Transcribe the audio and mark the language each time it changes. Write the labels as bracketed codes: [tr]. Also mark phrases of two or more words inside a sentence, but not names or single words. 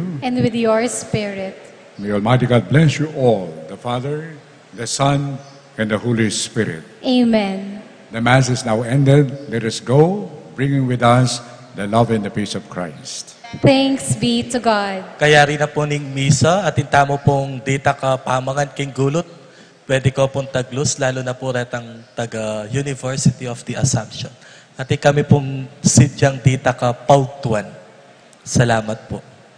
[en] And with your spirit. May Almighty God bless you all, the Father, the Son, and the Holy Spirit. Amen. The Mass is now ended. Let us go, bringing with us the love and the peace of Christ. Thanks be to God. [pam] Kaya rin na po ning misa at intamo pong dita ka pamangan king gulot. Pwede ko pong taglus, lalo na po retang taga University of the Assumption. At kami pong sidyang dita ka pautuan. Salamat po.